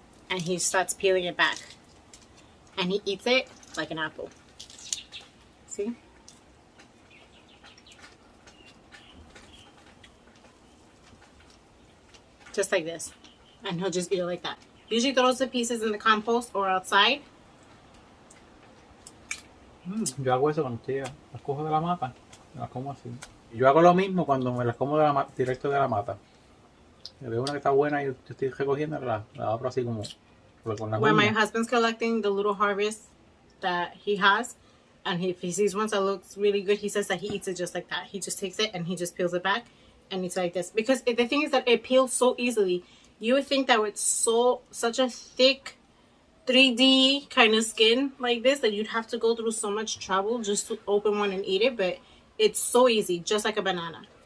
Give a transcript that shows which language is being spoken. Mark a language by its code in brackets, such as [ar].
[en] And he starts peeling it back. And he eats it like an apple. See? Just like this. And he'll just eat it like that. Usually throws the pieces in the compost or outside. [es] Yo hago eso cuando estoy, las cojo de la mata, me las como así. Yo hago lo mismo cuando me las como de la directo de la mata. Me veo una que está buena y yo estoy recogiendo, la abro así como con la [en] When my husband's collecting the little harvest that he has, and if he sees one that looks really good, he says that he eats it just like that. He just takes it and he just peels it back and eats it like this. Because the thing is that it peels so easily. You would think that with such a thick 3D kind of skin like this that you'd have to go through so much trouble just to open one and eat it, but it's so easy, just like a banana.